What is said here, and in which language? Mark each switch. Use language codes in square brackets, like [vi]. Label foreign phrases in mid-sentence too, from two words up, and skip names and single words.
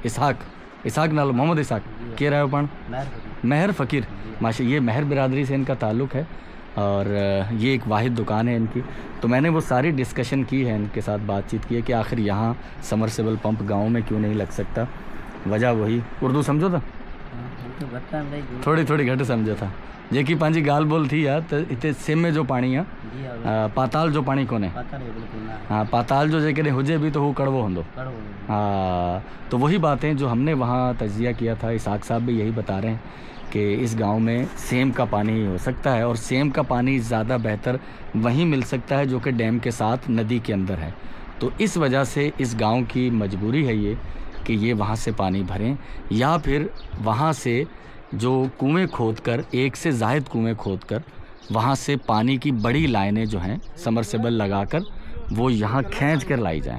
[ur] اسحاق نال محمد اسحاق کے رہے پن مہر فقیر ماشا، یہ مہر برادری سے انکا تعلق ہے اور یہ ایک واحد دکان ہے انکی. تو میں نے وہ ساری ڈسکشن کی ہے، انکے ساتھ بات چیت کی ہے کہ آخر یہاں سمرسیبل پمپ گاؤں میں کیوں نہیں لگ سکتا. [sd] वजह वही, उर्दू समझो था थोड़ी थोड़ी घट समझो था, जेकी पंहिंजी गाल बोल थी [ur] یا تو اتنے سیم میں جو پانی ہے [sd] पाताल जो पानी कोने, हाँ पाताल जो जेकॾहिं हुजे भी तो वो कड़वो होंदो। [ur] ہاں، تو وہی باتیں جو ہم نے وہاں تجزیہ کیا تھا، اسحاق صاحب بھی یہی بتا رہے ہیں کہ اس گاؤں میں سیم کا پانی ہی ہو سکتا ہے اور سیم کا پانی زیادہ بہتر وہیں مل سکتا ہے جو کہ ڈیم کے ساتھ ندی کے اندر ہے. تو اس وجہ سے اس گاؤں کی مجبوری ہے یہ کہ یہ وہاں سے پانی بھریں یا پھر وہاں سے جو کنویں کھود کر، ایک سے زائد کنویں کھود کر وہاں سے پانی کی بڑی لائنیں جو ہیں سمرسیبل لگا کر وہ یہاں کھینچ کر لائی جائیں.